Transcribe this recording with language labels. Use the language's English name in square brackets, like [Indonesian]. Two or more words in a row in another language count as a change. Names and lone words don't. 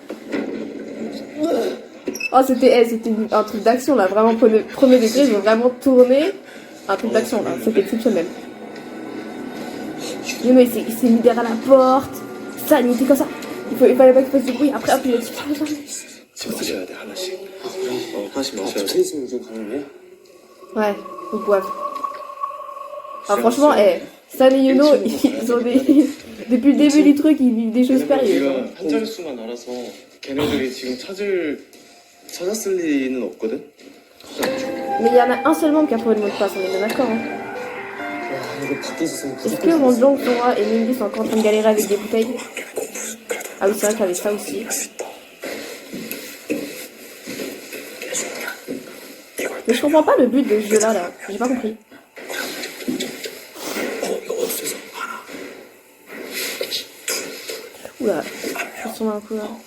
[French] Oh, c'était un truc d'action là, vraiment premier degré, ils ont vraiment tourné un truc d'action là, c'était exceptionnel. Yuno il s'est mis derrière la porte, San il était comme ça, il fallait pas qu'il fasse du bruit, après hop il a dit [Korean] 집 마셔야 돼 하나씩. 하나씩 마셔야 돼. 있으면 좀 가는 거야? [French] Ouais, ils boivent. Ah franchement, San et Yuno, ils ont des... Depuis le début du truc, ils vivent des choses périlleuses. [Korean] 우리가 한 자릿수만 알아서 걔네들이 지금 찾았을 리는 없거든. [French] Mais il y en a un seul membre qui a trouvé le mot de passe, on est bien d'accord. Hein. [Korean] 이거 밖에 있었으면 [French] Est-ce que Wonjong, Sora et Mindy sont encore en train de galérer avec des bouteilles? Ah oui, c'est vrai qu'il y avait ça aussi. Mais je comprends pas le but de ce jeu-là, là. J'ai pas compris. Oula, je me sens un coup là.